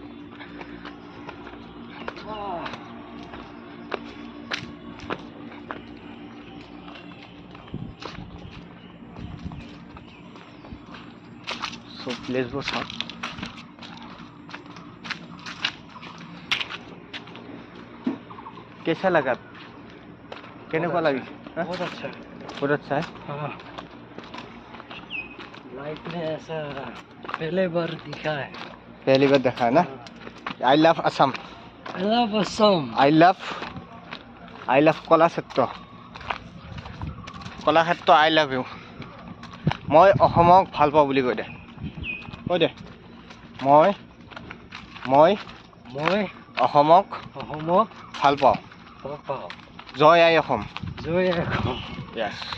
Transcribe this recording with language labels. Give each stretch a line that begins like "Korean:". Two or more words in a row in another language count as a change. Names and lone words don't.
Assamese: চব প্লেচবোৰ চাওক।
Hindi: कैसा लगा?
Assamese: কেনেকুৱা লাগিছে?
Hindi: बहुत अच्छा है। बहुत अच्छा है। हाँ, लाइफ में ऐसा पहले बार दिखा है। पहली बार देखा है ना।
English: I love Assam, I love Assam. I love কলাক্ষেত্ৰ, কলাক্ষেত্ৰ I love you.
Assamese: মই অসমক ভাল পাওঁ বুলি কৈ দে, কৈ দে। মই অসমক ভাল পাওঁ। জয় আই অসম। য়েছ।